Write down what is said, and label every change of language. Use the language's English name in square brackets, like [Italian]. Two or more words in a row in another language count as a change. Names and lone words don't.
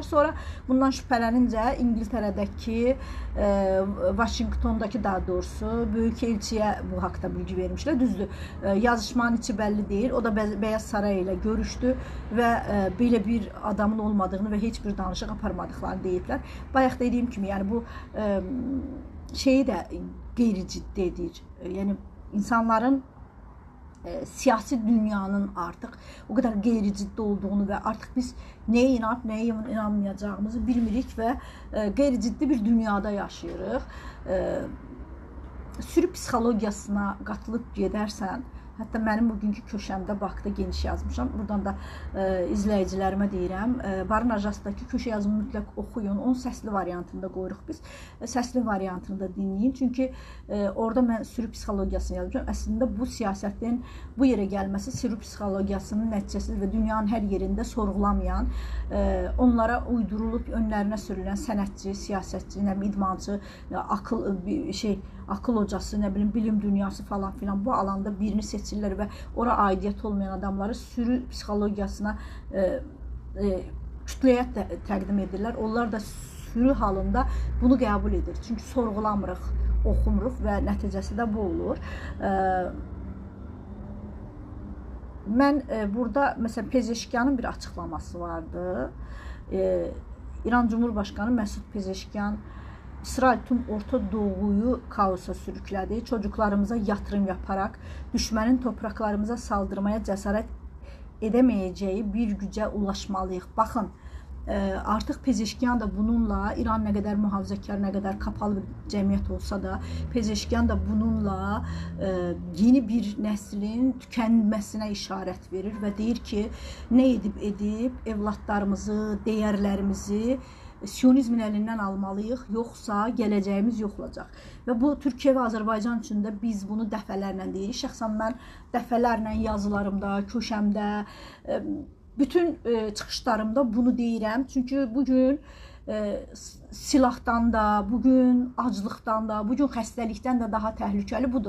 [Turkish] Sonra bundan şüphələnincə İngiltere'deki Washington'daki daha doğrusu Büyükelçiyə bu haqda bilgi vermişler. Düzdür, yazışmanın içi belli değil. O da Beyaz Saray ile görüştü ve böyle bir adamın olmadığını ve hiçbir [Azerbaijani] danışıq aparmadıklarını deyiblər. Bayaq dediyim kimi yani bu şeyi de qeyri-ciddidir. [Turkish] Yani insanların siyasi dünyanın artık o kadar qeyri-ciddi olduğunu ve artık biz neye inanıp neye inanmayacağımızı [Azerbaijani] bilmirik ve qeyri-ciddi bir dünyada yaşayırıq. Sürü psixologiyasına qatılıb gedərsən, hətta mənim bugünkü köşəmdə Bakıda geniş yazmışam. Buradan da izləyicilərimə deyirəm. Barın Ajasdakı köşə yazımını mütləq oxuyun. Onun səsli variantında qoyuruq biz. Səsli variantını da dinləyin. Çünki orada mən sürü psixologiyasını yazmışam. Əslində bu siyasətin bu yerə gəlməsi sürü psixologiyasının nəticəsidir və dünyanın hər yerində sorğulamayan, onlara uydurulub önlərinə sürülən sənətçi, siyasətçi, idmancı, [Turkish] akıl hocası, ne bileyim bilim dünyası falan filan bu alanda birini [Azerbaijani] seçirlər və ora aidiyyət olmayan adamları sürü psixologiyasına kütləyə təqdim edirlər. Onlar da sürü halında bunu qəbul edir. Çünki sorğulamırıq, oxumuruq və nəticəsi də bu olur. Mən burada mesela Pezeşkiyanın [Turkish] bir açıklaması vardı. İran Cumhurbaşkanı Məsud Pezeşkiyan İsrail tüm Orta Doğu'yu kaosa sürüklədi. Çocuklarımıza yatırım yaparak düşmənin topraklarımıza saldırmaya cesaret edemeyeceği bir güce ulaşmalıyıq. [Azerbaijani] Baxın, artık Pezeşkiyan da bununla, İran ne kadar muhafazakar, ne kadar kapalı bir cemiyet olsa da Pezeşkiyan da bununla yeni bir neslin tükenmesine işaret verir ve deyir ki ne edip evlatlarımızı, değerlerimizi Siyonizmin elindən almalıyıq, yoxsa gələcəyimiz yox olacaq. Və bu Türkiyə və Azərbaycan üçün də biz bunu dəfələrlə deyirik. Şəxsən mən dəfələrlə yazılarımda, köşəmdə, bütün çıxışlarımda bunu deyirəm. Çünki bugün silahdan da, bugün aclıqdan da, bugün xəstəlikdən də daha təhlükəli budur.